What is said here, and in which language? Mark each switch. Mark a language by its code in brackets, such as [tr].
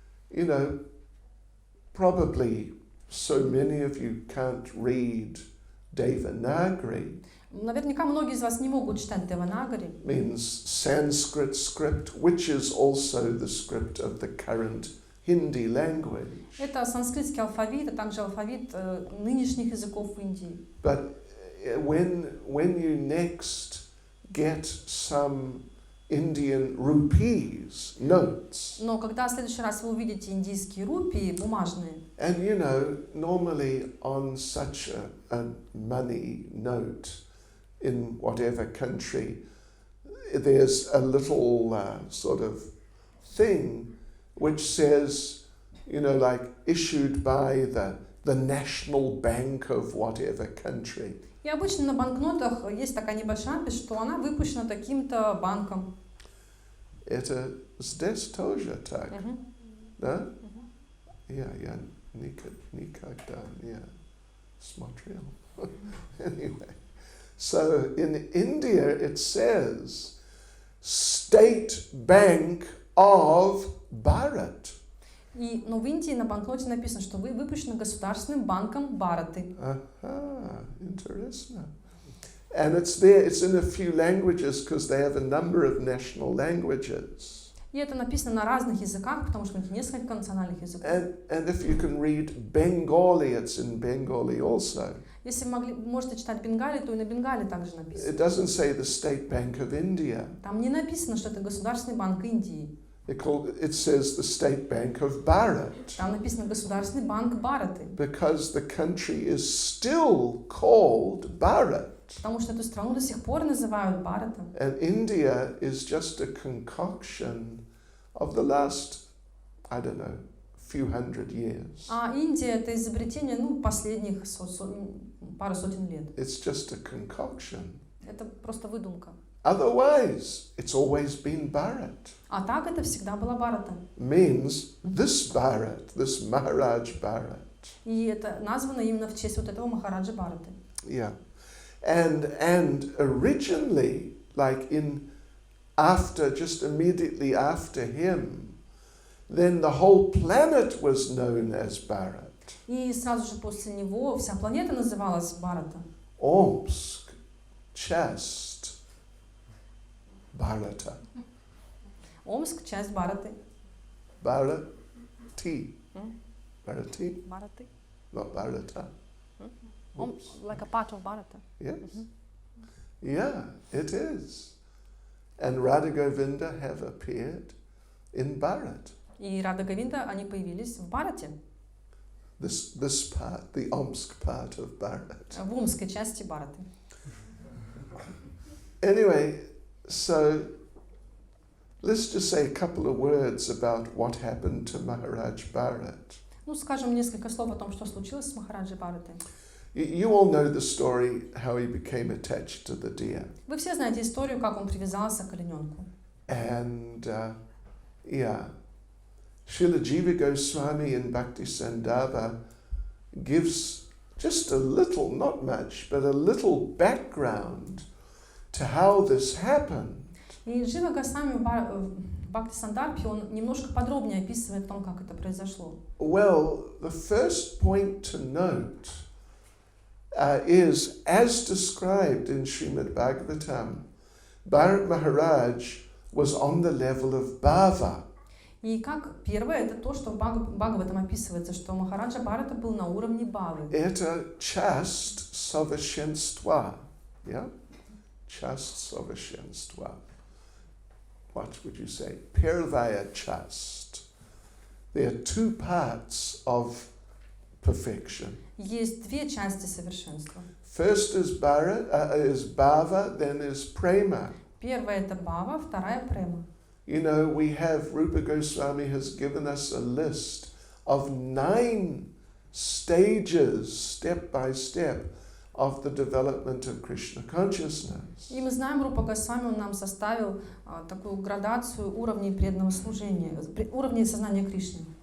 [en] You know, probably so many of you can't read Devanagari. [ru] Наверняка многие из вас не могут читать Деванагари. [en] Means Sanskrit script, which is also the script of the current Hindi language. [ru] Это санскритский алфавит, а также алфавит нынешних языков Индии. [en] But when you next get some Indian rupees, notes. [ru] Но когда в следующий раз вы увидите индийские рупии, бумажные, [en] And you know, normally on such a money note in whatever country, there's a little sort of thing which says, you know, like issued by the National Bank of whatever country. [ru] и обычно на банкнотах есть такая небольшая надпись, что она выпущена таким-то банком. Это здесь тоже так, да? Я никогда не смотрел. [en] Anyway, so in India it says State Bank of Bharat. [ru] Но в Индии на банкноте написано, что вы выпущены государственным банком Бхараты. [en] Interesting. And it's there, it's in a few languages because they have a number of national languages. [ru] И это написано на разных языках, потому что у них несколько национальных языков. [en] And if you can read Bengali, it's in Bengali also. [ru] Если можете читать Бенгали, то и на Бенгале также написано. [en] It doesn't say the State Bank of India. [ru] Там не написано, что это Государственный банк Индии. [en] It says the State Bank of Bharat, [ru] Там написано Государственный банк Бхараты, [en] because the country is still called Bharat. [ru] потому что эту страну до сих пор называют Бхаратом. [en] And India is just a concoction of the last, I don't know, few hundred years. [ru] А Индия — это изобретение, последних пару сотен лет. [en] It's just a concoction. [ru] Это просто выдумка. [en] Otherwise, it's always been Bharat. [ru] А так это всегда была Бхарата. [en] Means this Bharat, this Maharaj Bharat. [ru] И это названо именно в честь вот этого Махараджа Бхараты. [en] Yeah. And originally, like just immediately after him, then the whole planet was known as Bharat. [ru] И сразу же после него вся планета называлась Бхарата. Omsk, часть Bharata. Омск — часть Бхараты. [en] Bharati. Bharati? Bharati. Not Bharata. Like a part of Bharata. Yes. Yeah, it is. And Radha Govinda have appeared in Bharat. [ru] И Рада Говинда, они появились в Бхарате. [en] This part, the Omsk part of Bharat. [ru] В омской части Бхараты. [en] Anyway, so let's just say a couple of words about what happened to Maharaj Bharat. [ru] Скажем несколько слов о том, что случилось с Махараджей Бхаратой. [en] You all know the story how he became attached to the deer. [ru] Вы все знаете историю, как он привязался к олененку. [en] And Srila Jiva Goswami in Bhakti Sandarbha gives just a little, not much, but a little background to how this happened. [ru] И Джива Госвами в Бхакти Сандарбхе, он немножко подробнее описывает о том, как это произошло. [en] Well, the first point to note is, as described in Srimad Bhagavatam, Bharat Maharaj was on the level of Bhava. [ru] И как первое, это то, что в Бхагаватам описывается, что Махараджа Бхарата был на уровне Бхавы. Это часть совершенства. [en] Yeah? [ru] Часть совершенства. [en] What would you say? [ru] Первая часть. [en] There are two parts of perfection. [ru] Есть две части совершенства. [en] First is bhava, then is prema. [ru] Первая — это Бхава, вторая — Према. [en] You know, Rupa Goswami has given us a list of 9 stages, step by step, of the development of Krishna consciousness. [ru] И мы знаем, Рупа Госвами, он нам составил такую градацию уровней преданного служения, уровней сознания Кришны.